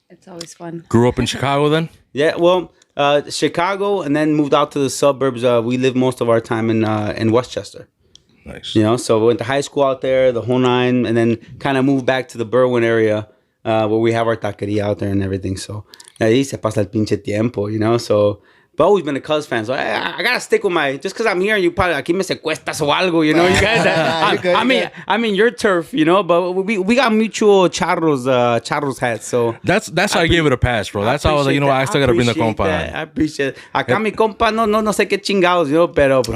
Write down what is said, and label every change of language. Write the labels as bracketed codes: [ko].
[en] It's always fun. Grew up in Chicago then? Yeah, well, Chicago, and then moved out to the suburbs. We lived most of our time in Westchester. Nice. You know, so we went to high school out there, the whole nine, and then kind of moved back to the Berwyn area where we have our taqueria out there and everything. [es] So ahí se pasa el pinche tiempo, you know. [en] So, but always been a Cubs fan. So I gotta stick with just because I'm here and you probably aquí me secuestras o algo, you know. You guys, I mean your turf, you know. But we got mutual charros hats. So That's how I gave it a pass, bro. That's how I was like, you know what, I still gotta bring the compa. I appreciate it. [es] Acá mi compa no sé qué chingados, you know, pero pues,